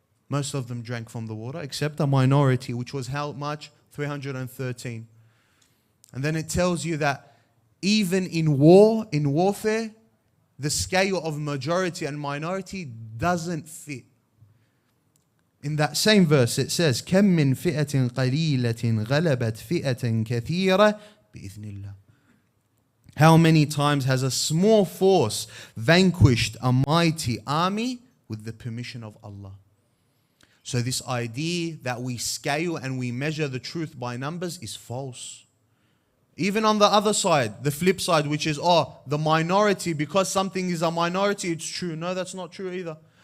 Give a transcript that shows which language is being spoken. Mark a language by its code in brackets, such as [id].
[en] Most of them drank from the water, except a minority, which was how much? 313. And then it tells you that even in warfare, the scale of majority and minority doesn't fit. In that same verse, it says, [ar] كَم مِّن فِئَةٍ قَلِيلَةٍ غَلَبَتْ فِئَةً كَثِيرَةً بِإِذْنِ اللَّهِ. [en] How many times has a small force vanquished a mighty army with the permission of Allah? So this idea that we scale and we measure the truth by numbers is false. Even on the other side, the flip side, which is, the minority, because something is a minority, it's true. No, that's not true either.